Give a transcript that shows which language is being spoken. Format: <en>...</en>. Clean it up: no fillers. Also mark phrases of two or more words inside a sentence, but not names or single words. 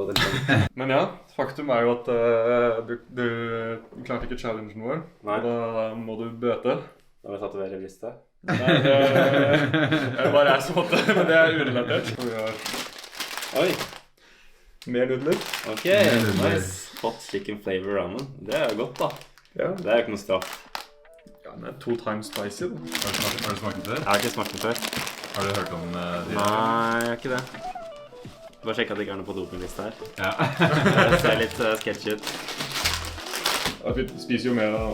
<no>Liksom. Men ja, faktum er jo at du klarte ikke challengen vår. Nei. Og da må du bøte. Da må jeg tatovere i brystet. Nei, det er bare jeg som måtte, men det er urelatert. Og vi har Oi! mer nudler. Ok, nice.</no> <en>Hot chicken flavor ramen.</en> <no>Det er jo godt da. Ja. Det er jo ikke noe straff. Ja, den er</no> <en>2 times spicy.</en> <no>Da. Har du smakt den før? Jeg har ikke smakt den før. Har du hørt om de? Nei, jeg har ikke det. Bare sjekk at det ikke er noe på dopinglista her. Ja. Det ser litt sketchy ut. Ja, vi spiser jo mer da.</no>